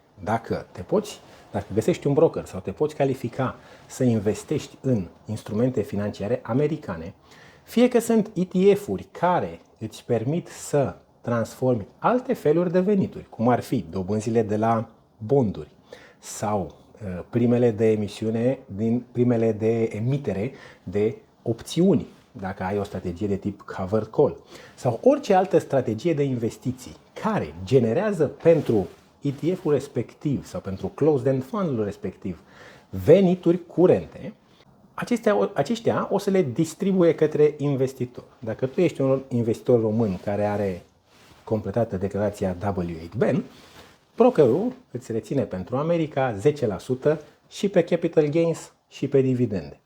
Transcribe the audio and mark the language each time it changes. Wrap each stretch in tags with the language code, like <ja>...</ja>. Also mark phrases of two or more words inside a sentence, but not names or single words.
<ro>Dacă găsești un broker sau te poți califica să investești în instrumente financiare americane, fie că sunt ETF-uri care îți permit să transformi alte feluri de venituri, cum ar fi dobânzile de la bonduri sau primele de emisiune, din primele de emitere de opțiuni, dacă ai o strategie de tip</ro> <en>covered call</en> <ro>sau orice altă strategie de investiții care generează pentru ETF-ul respectiv sau pentru</ro> <en>closed-end fund-</en> <ro>ul respectiv venituri curente, aceștia o să le distribuie către investitor. Dacă tu ești un investitor român care are completată declarația W8BEN, brokerul îți reține pentru America 10% și pe</ro> <en>capital gains</en> <ro>și pe dividende.</ro>